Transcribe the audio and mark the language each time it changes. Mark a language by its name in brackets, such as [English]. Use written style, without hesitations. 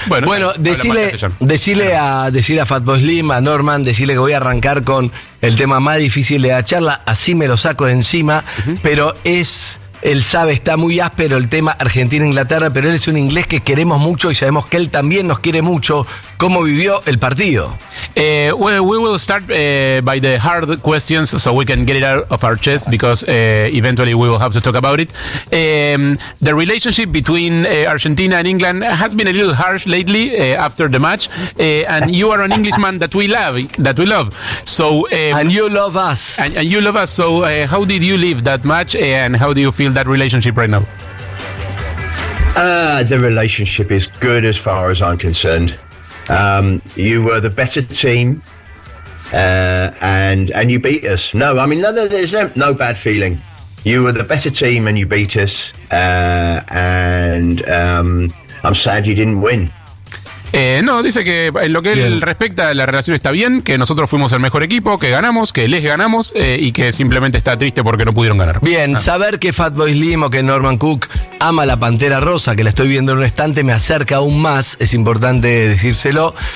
[Spanish] Bueno, decile a Fatboy Slim, a Norman, decile que voy a arrancar con el tema más difícil de la charla, así me lo saco de encima, pero es, él sabe, está muy áspero el tema Argentina-Inglaterra, pero él es un inglés que queremos mucho y sabemos que él también nos quiere mucho. ¿Cómo vivió el partido? [English] We will start by the hard questions so we can get it out of our chest, because eventually we will have to talk about it. The relationship between Argentina and England has been a little harsh lately after the match, and you are an Englishman that we love. So and you love us. And you love us. So how did you leave that match, and how do you feel that relationship right now? The relationship is good as far as I'm concerned. You were the better team, and you beat us. No, I mean, there's no bad feeling. You were the better team and you beat us, and I'm sad you didn't win. [Spanish] No, dice que en lo que él respecta la relación está bien, que nosotros fuimos el mejor equipo, que ganamos, que les ganamos, y que simplemente está triste porque no pudieron ganar. Bien, saber que Fatboy Slim o que Norman Cook ama la Pantera Rosa, que la estoy viendo en un estante, me acerca aún más, es importante decírselo.